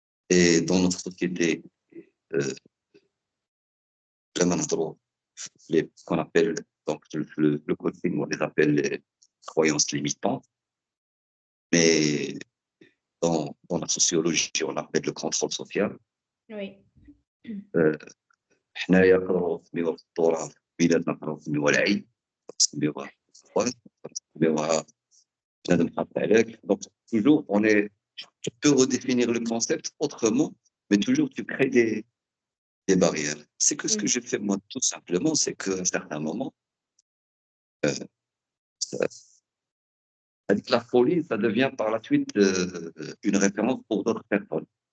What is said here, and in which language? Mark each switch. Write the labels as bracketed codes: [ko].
[fr] Et dans notre société, vraiment trop, ce qu'on appelle, donc le coaching, on les appelle les croyances limitantes, mais dans la sociologie, on appelle le contrôle social. Oui. [ar] حنايا نقدروا نسميوها في التراث بيناتنا نقدروا نسميوها العي، نسميوها الخوان، نسميوها بنادم حاط عليك. [fr] Donc toujours tu peux redéfinir le concept autrement, mais toujours tu crées des barrières. C'est que ce que Mmh. j'ai fait moi tout simplement, c'est qu'à un certain moment, Ça- C'est-à-dire que la folie, ça devient par la suite une référence pour d'autres personnes.